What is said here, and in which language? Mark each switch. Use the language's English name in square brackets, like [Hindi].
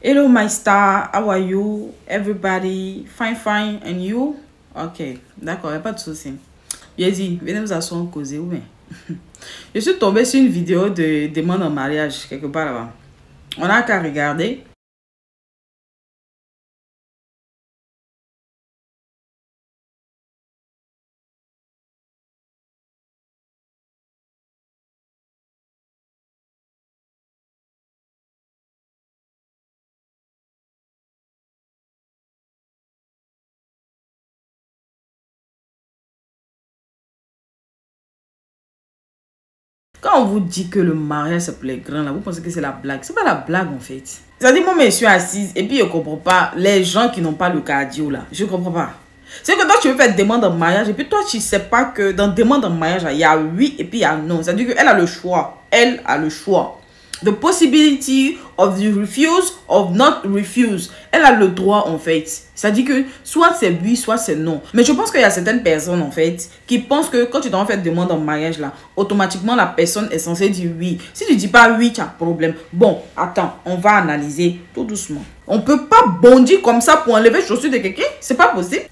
[English] Hello my star, how are you? Everybody, fine, fine, and you? [French] Ok, d'accord, il n'y a pas de souci. J'ai dit, venez nous asseoir causer ou bien. Je suis tombée sur une vidéo de demande en mariage, quelque part là-bas. On n'a qu'à regarder. Quand on vous dit que le mariage c'est pour les grands, là, vous pensez que c'est la blague. C'est pas la blague en fait. C'est-à-dire, moi, je suis assise et puis je comprends pas les gens qui n'ont pas le cardio là. Je comprends pas. C'est que toi, tu veux faire demande en mariage et puis toi, tu sais pas que dans demande en mariage, il y a oui et puis il y a non. C'est-à-dire qu'elle a le choix. Elle a le choix. [English] The possibility of the refuse, of not refuse. [French] Elle a le droit en fait. C'est-à-dire que soit c'est oui, soit c'est non. Mais je pense qu'il y a certaines personnes en fait qui pensent que quand tu dois faire demande en mariage là, automatiquement la personne est censée dire oui. Si tu dis pas oui, tu as problème. Bon, attends, on va analyser tout doucement. On peut pas bondir comme ça pour enlever les chaussures de quelqu'un. C'est pas possible.